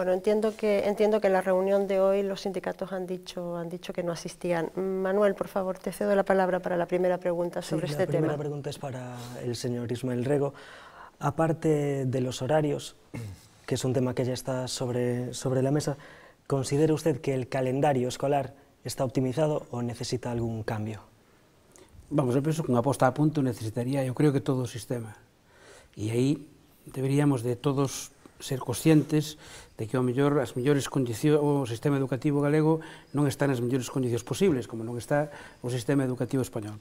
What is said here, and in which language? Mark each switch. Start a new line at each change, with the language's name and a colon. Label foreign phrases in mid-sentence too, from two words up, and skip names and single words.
Spanish: Bueno, entiendo que en la reunión de hoy los sindicatos han dicho que no asistían. Manuel, por favor, te cedo la palabra para la primera pregunta sobre este tema. La primera pregunta es para el señor Ismael Rego. Aparte de los horarios, que es un tema que ya está sobre la mesa, ¿considera usted que el calendario escolar está optimizado o necesita algún cambio?
Galician: Vamos, eu penso que unha posta a punto necesitaría, eu creo que todo o sistema. E aí deberíamos de todos ser conscientes de que o sistema educativo galego non está nas mellores condicións posibles, como non está o sistema educativo español.